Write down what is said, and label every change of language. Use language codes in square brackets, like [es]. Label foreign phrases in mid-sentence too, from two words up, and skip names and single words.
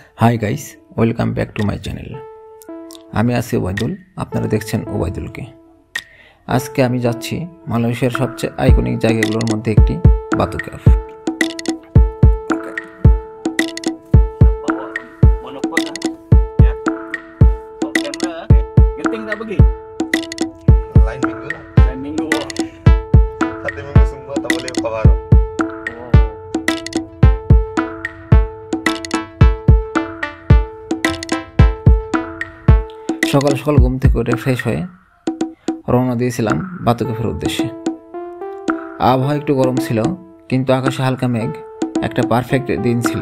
[en] Hi guys welcome back to my channel. [bn] আমি আছি ওবায়দুল, আপনারা দেখছেন ওবায়দুলকে। আজকে আমি যাচ্ছি মালয়েশিয়ার সবচেয়ে আইকনিক জায়গাগুলোর মধ্যে একটি বাতু ক্যাফ। [ms] Lain minggu lah. Lain minggu. 1 minggu semua tak boleh keluar. [bn] সকাল সকাল ঘুম থেকে উঠে ফ্রেশ হয়ে রওনা দিয়েছিলাম বাতু ক্যাফের উদ্দেশ্যে। আবহাওয়া একটু গরম ছিল, কিন্তু আকাশে হালকা মেঘ, একটা পারফেক্ট দিন ছিল।